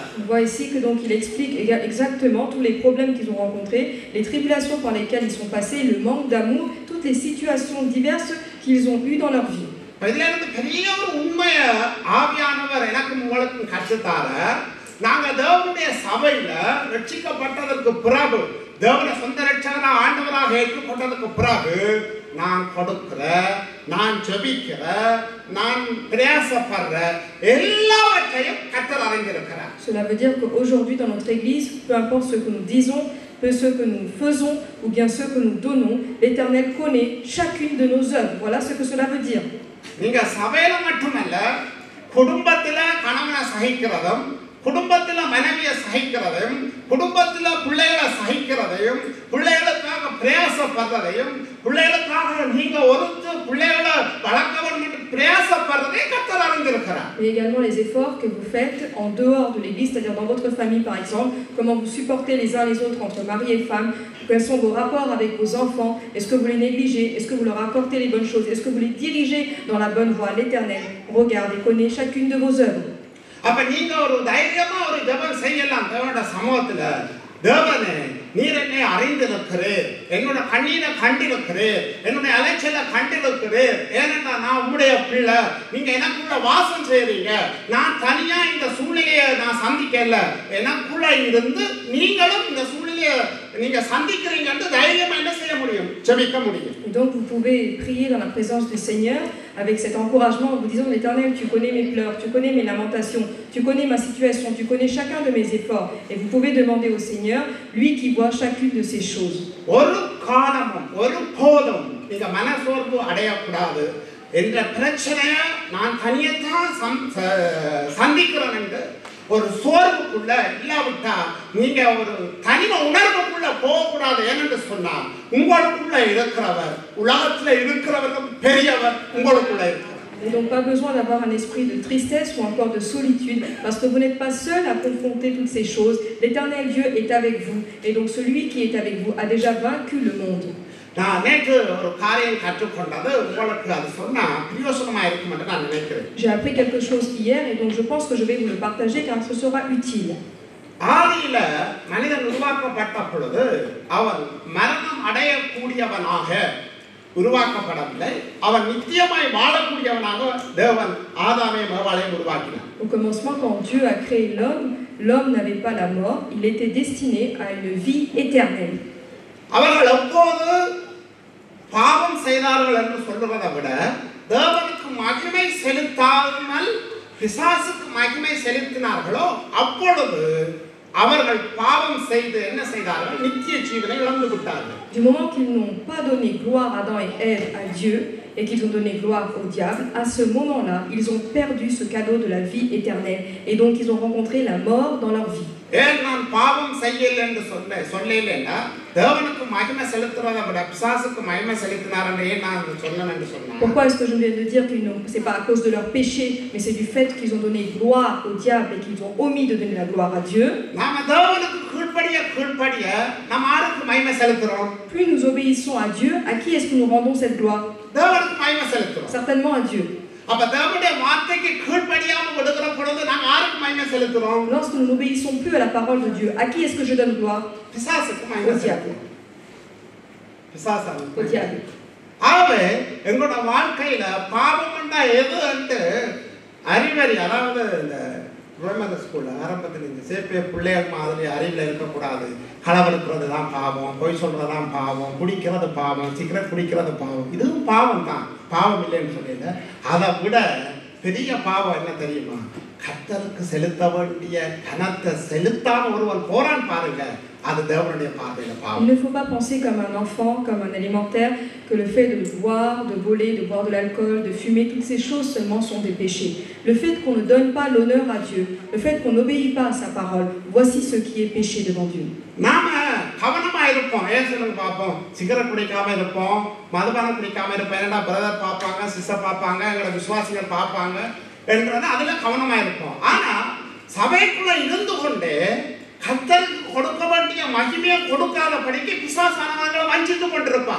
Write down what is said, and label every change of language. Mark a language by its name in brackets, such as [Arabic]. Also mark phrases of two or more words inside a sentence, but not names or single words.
[French] On voit ici que donc il explique exactement tous les problèmes qu'ils ont rencontrés, les tribulations par lesquelles ils sont passés, le manque d'amour, toutes les situations diverses qu'ils ont eues dans leur vie. [Tamil] இதுல இருந்து பெரிய ஒரு உண்மையை ஆவியானவர் எனக்கும் உங்களுக்கும் கற்றுத்தார நாங்க தேவனுடைய சபையில ரட்சிக்கப்பட்டதற்கு பிறகு தேவனை சொந்த ரட்சகரா ஆண்டவராக ஏற்றுக்கொண்டதற்கு பிறகு நான் கொடுக்கிற நான் ஜெபிக்கிற நான் பிரயாசப்படுற எல்லாவற்றையும் கர்த்தர் அறிந்திருக்கிறார். [French] Cela veut dire qu'aujourd'hui dans notre église, peu importe ce que nous disons, ce que nous faisons ou bien ce que nous donnons, l'Éternel connaît chacune de nos œuvres. Voilà ce que cela veut dire. [Tamil] நீங்க சபையில மட்டுமல்ல குடும்பத்தில கணவனை சகிக்கிறதும் குடும்பத்தில மனைவியை சகிக்கிறதையும் குடும்பத்தில பிள்ளைகளை சகிக்கிறதையும் பிள்ளைகளுக்காக பிரயாசப்படுறதையும் பிள்ளைகளுக்காக நீங்க ஒருத்து பிள்ளைகளை வளர்க்க வேண்டும் பிரயாசப்படுறதை கர்த்தர் அறிந்திருக்கிறார். [French] Et également les efforts que vous faites en dehors de l'église, c'est-à-dire dans votre famille par exemple, comment vous supportez les uns les autres entre mari et femme, quels sont vos rapports avec vos enfants, est-ce que vous les négligez, est-ce que vous leur accordez les bonnes choses, est-ce que vous les dirigez dans la bonne voie. L'Éternel regarde et connaît chacune de vos œuvres. [Tamil] அப்ப நீங்க ஒரு தைரியமா ஒரு ஜெபம் செய்யலாம் தேவனுடைய சமூகத்துல. தேவனே நீர் என்னை அறிந்திருக்கிறீர், என்னோட கண்ணீரை கண்டிருக்கிறீர், என்னுடைய அலைச்சலை கண்டிருக்கிறீர், ஏனென்றால் நான் உங்களுடைய பிள்ளை, நீங்க எனக்குள்ள வாசம் செய்றீங்க, நான் தனியா இந்த சூழ்நிலையை நான் சந்திக்கல, எனக்குள்ள இருந்து நீங்களும் இந்த சூழ்நிலையை நீங்க சந்திக்கிறீங்கன்னு தைரியமா என்ன செய்ய முடியும்? ஜெபிக்க முடியும். [French] Donc vous pouvez prier dans la présence du Seigneur avec cet encouragement en vous disant: l'Éternel, tu connais mes pleurs, tu connais mes lamentations, tu connais ma situation, tu connais chacun de mes efforts. Et vous pouvez demander au Seigneur, lui qui voit chacune de ces choses. [Tamil] ஒரு காலமும் ஒரு போதும் நீங்க மனசோர்வு அடையக்கூடாது. என்ற பிரச்சனையை நான் தனியத்தான் சந்திக்கிறேன் என்று ஒரு சோர்வுக்குள்ள இல்லாவிட்டா நீங்க ஒரு தனிம உணர்வுக்குள்ள போகக்கூடாது. ஏனென்று சொன்னால் உங்களுக்குள்ள இருக்கிறவர் உலகத்துல இருக்கிறவர்கள் பெரியவர் உங்களுக்குள்ள இருக்கிறார். [French] Et donc pas besoin d'avoir un esprit de tristesse ou encore de solitude, parce que vous n'êtes pas seul à confronter toutes ces choses. L'Éternel Dieu est avec vous, et donc celui qui est avec vous a déjà vaincu le monde. J'ai appris quelque chose hier, et donc je pense que je vais vous le partager car ce sera utile. [Tamil] ஆதியில மனிதன் உருவாக்கப்பட்ட பொழுது அவன் மரணம் அடையக்கூடியவனாக உருவாக்கப்படவில்லை. அவன் நித்தியமாய் வாழக்கூடியவனாக தேவன் ஆதாமையும் ஏவாளையும் உருவாக்கினார். [French] Au commencement, quand Dieu a créé l'homme, l'homme n'avait pas la mort, il était destiné à une vie éternelle. [Tamil] அவர்கள் எப்போது பாவம் செய்தார்கள் என்று சொல்றதை விட தேவனுக்கு மகிமை செலுத்தாமல் பிசாசுக்கு மகிமை செலுத்தினார்களோ அப்பொழுது அவர்கள் பாவம் செய்து என்ன செய்தார்கள்? நித்திய ஜீவனை இழந்து விட்டார்கள். [French] Du moment qu'ils n'ont pas donné gloire à Adam et Ève à Dieu et qu'ils ont donné gloire au diable, à ce moment-là, ils ont perdu ce cadeau de la vie éternelle et donc ils ont rencontré la mort dans leur vie. [Tamil] ஏன் நான் பாவம் செய்யல என்று சொல்லலைன்னா தேவனுக்கு மகிமை செலுத்துறதை விட பிசாசுக்கு மகிமை செலுத்தினார் என்று ஏன் நான் சொன்னேன் என்று சொன்னேன். [French] Pourquoi est-ce que je viens de dire que c'est pas à cause de leur péché, mais c'est du fait qu'ils ont donné gloire au diable et qu'ils ont omis de donner la gloire à Dieu. [Tamil] நாம தேவனுக்கு கீழ்ப்படிய நாம் யாருக்கு மகிமை செலுத்துறோம்? [French] Plus nous obéissons à Dieu, à qui est-ce que nous rendons cette gloire? [Tamil] தேவனுக்கு மகிமை செலுத்துறோம். [French] Certainement à Dieu. [Tamil] அப்ப தேவனுடைய வார்த்தைக்கு கீழ்ப்படியாம விடுகிற பொழுது நாம் யாருக்கு மகிமை செலுத்துறோம்? [French] Lorsque nous n'obéissons plus à la parole de Dieu, à qui est-ce que je donne gloire? [Tamil] பிசாசுக்கு மகிமை செலுத்துறோம். [French] Au diable. [Tamil] ஆகவே எங்களோட வாழ்க்கையில பாவம் என்றா எது என்று அறிவறி, அதாவது இந்த [English] primary schoolla [Tamil] ஆரம்பத்தில் இந்த சேப்பிய பிள்ளைகள் மாதிரி அறிவில் இருக்கக்கூடாது. களவெடுக்கிறது தான் பாவம், பொய் சொல்றது தான் பாவம், குடிக்கிறது பாவம், சிகரெட் குடிக்கிறது பாவம், இதுவும் பாவம் தான், பாவம் இல்லைன்னு சொல்லல. அதை விட பெரிய பாவம் என்ன தெரியுமா? கர்த்தருக்கு செலுத்த வேண்டிய கனத்தை செலுத்தாம ஒருவன் போறான் பாருங்க, அது தேவனுடைய பார்வையில பாவம். [French] Il ne faut pas penser comme un enfant, comme un élémentaire, que le fait de boire, de voler, de boire de l'alcool, de fumer, toutes ces choses seulement sont des péchés. Le fait qu'on ne donne pas l'honneur à Dieu, le fait qu'on n'obéit pas à sa parole, voici ce qui est péché devant Dieu. [Tamil] நாம கவனமா இருப்போம். ஏன் சொல்லுங்க பார்ப்போம். சிகரெட் குடிக்காம இருப்போம், மதுபானம் குடிக்காம இருப்போம். ஏன்னா பிரதர் பார்ப்பாங்க, சிஸ்டர் பார்ப்பாங்க, எங்களை விசுவாசிகள் பார்ப்பாங்க என்றது அதுல கவனமா இருப்போம். ஆனா சபைக்குள்ள இருந்து கொண்டு கர்த்தருக்கு கொடுக்க வேண்டிய மகிமையை கொடுக்காதபடிக்கு பிசாசானவங்களை வஞ்சித்து கொண்டிருப்பான்.